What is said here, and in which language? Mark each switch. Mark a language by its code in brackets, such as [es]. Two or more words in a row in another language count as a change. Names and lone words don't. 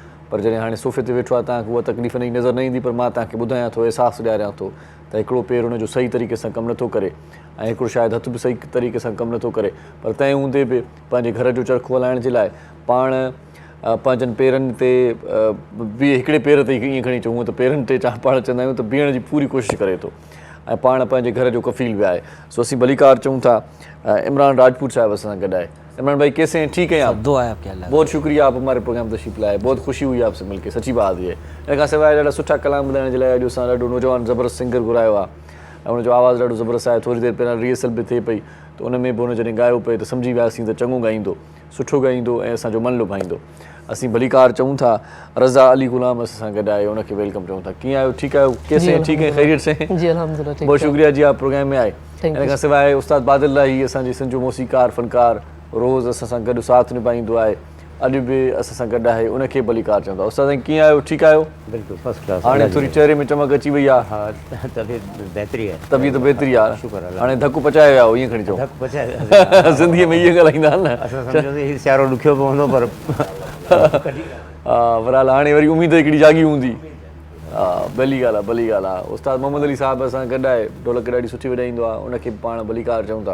[sd] पर जॾहिं हाणे सोफ़े ते वेठो आहे तव्हांखे उहा तकलीफ़ नई नज़र न ईंदी, पर मां तव्हांखे ॿुधायां थो, अहसासु ॾियारियां थो त हिकिड़ो पेरु हुनजो सही तरीक़े सां कमु नथो करे ऐं हिकिड़ो शायदि हथु बि सही तरीक़े सां कमु नथो करे, पर तंहिं हूंदे बि पंहिंजे घर जो चरखो हलाइण जे लाइ पाण पंहिंजनि पेरनि ते हिकिड़े पेर ते ईअं खणी चऊं त पेरनि ते पाण चवंदा आहियूं त बीहण जी पूरी कोशिशि करे थो ऐं पाण पंहिंजे घर जो कफ़ील बि आहे। सो असीं भलीकार चऊं था इमरान राजपूत साहिब असां सां गॾु आहे। [ur] عمران بھائی کیسے ہیں؟ ٹھیک ہیں آپ? دعا ہے آپ کے اللہ. بہت شکریہ، آپ ہمارے پروگرام تشریف لائے، بہت خوشی ہوئی آپ سے مل کر، سچی بات یہ. [sd] इन खां सवाइ ॾाढा सुठा कलाम ॿुधाइण जे लाइ अॼु असां ॾाढो नौजवान ज़बरदस्त सिंगर घुरायो आहे ऐं हुनजो आवाज़ु ॾाढो ज़बरदस्त आहे। थोरी देरि पहिरियां रिहर्सल बि थिए पई त उन में बि हुन जॾहिं ॻायो पिए त सम्झी वियासीं त चङो ॻाईंदो, सुठो ॻाईंदो ऐं असांजो मन लुभाईंदो। असीं भलीकार चऊं था रज़ा अली गुलाम असां सां गॾु आहे, हुनखे वेलकम चऊं था। कीअं आहियो? ठीकु आहियो? [ur] کیسے ہیں؟ ٹھیک ہے، خیریت سے ہیں? جی الحمدللہ ٹھیک. بہت شکریہ جی، آپ پروگرام میں آئے. Thank [sd] इन खां सवाइ उस्ताद बादल लाही असांजी सिंधु मौसीक़ार फ़नकार रोज़ असां सां गॾु साथ निभाईंदो आहे, अॼु बि असां सां गॾु आहे, उनखे भलीकार चवंदा। उस्ताद साईं कीअं आहियो? ठीकु आहियो? [en] बिल्कुल first class. [sd] हाणे थोरी चेहरे में चमक अची वई आहे। [ur] ہاں طبیعت بہتری ہے. [sd] तबीयत बहितरी आहे, [ar] شكر الله. [sd] हाणे धकु पचाए विया हो ईअं खणी चऊं। धक पचाए ज़िंदगीअ में इहे ॻाल्हाईंदा आहिनि न। असां सम्झोसीं हीउ सियारो ॾुखियो पवंदो पर हा बरहाल हाणे वरी उमेद हिकिड़ी जागी हूंदी। हा भली ॻाल्हि आहे, भली ॻाल्हि आहे। उस्ताद मोहम्मद अली साहिबु असां गॾु आहे, ढोलक ॾाढी सुठी वॼाईंदो आहे, उनखे पाण भलीकार चऊं था।